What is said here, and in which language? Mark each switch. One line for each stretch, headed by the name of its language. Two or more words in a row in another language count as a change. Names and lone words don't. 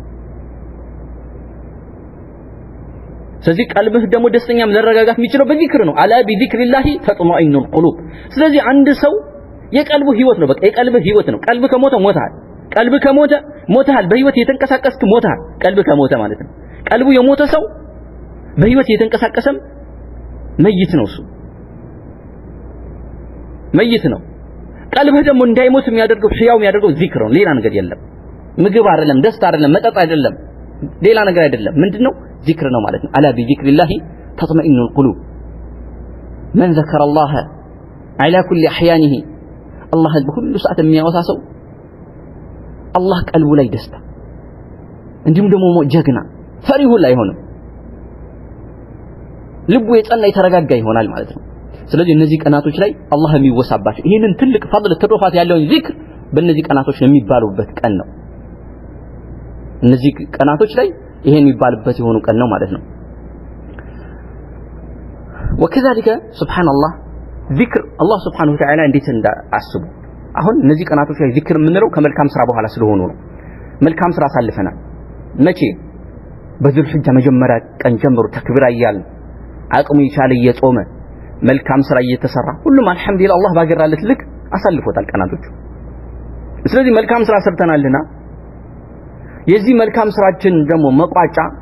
Amharic: ስለዚህ ቀልብህ ደግሞ ደስተኛ መረጋጋት የሚችለው በዚክር ነው
Arabic: ألا بذكر الله تطمئن القلوب
Amharic: ስለዚህ አንድ ሰው የቀልቡ ህይወት ነው በቃ የቀልብ ህይወት ነው ቀልብ ከሞተ ሞታል ቀልብ ከሞተ ሞታል በህይወት የተንቀሳቀስክ ሞታል ቀልብ ከሞተ ማለት ነው ቀልቡ የሞተ ሰው በህይወት የተንቀሳቀሰም መይት ነው እሱ መይት ነው ቀልብህ ደግሞ እንዳይሞት የሚያደርገው ህያው የሚያደርገው ዚክር ነው ሌላ ነገር የለም ምግብ አይደለም ደስታ አይደለም መጠጥ አይደለም ሌላ ነገር አይደለም ምንድነው ዚክር ነው ማለት ነው
Arabic: ألا بذكر الله تطمئن القلوب من ذكر الله على كل احيانه
Amharic: الله በሁሉ ሰዓት የሚያወሳ ሰው አላህ ቀልቡ ላይ ደስታ እንዲሁም ደግሞ ጀግና ፈሪ ሁሉ አይሆንም ልቡ የጸና የተረጋጋ ይሆናል ማለት ነው ስለዚህ እነዚህ ቀናቶች ላይ አላህ የሚወሳባቸው ይሄንን ትልቅ ፈضل ተዶፋት ያለውን ዚክር በእነዚህ ቀናቶች የሚባሉበት ቀን ነው እነዚህ ቀናቶች ላይ ይሄን የሚባልበት የሆኑ ቀን ነው ማለት ነው
Arabic: وكذلك سبحان الله ذكر الله سبحانه وتعالى
Amharic: እንዴት እንዳስቡ አሁን እነዚህ ቀናቶች ላይ ዚክር የምንለው ከመልካም ስራ በኋላ ስለሆኑ ነው መልካም ስራ አሳልፈናል መቼ በዙል ሒጃ መጀመሪያ ቀን ጀምሮ ተክቢራ እያልን አቅሙ ይቻለ እየጾመ መልካም ስራ እየተሰራ ሁሉም አልহামዱሊላህ አላህ ባገራለት ልክ አሳልፎታል ቀናቶቹ ስለዚህ መልካም ስራ ሰርተናልና የዚህ መልካም ስራችን ደግሞ መቋጫ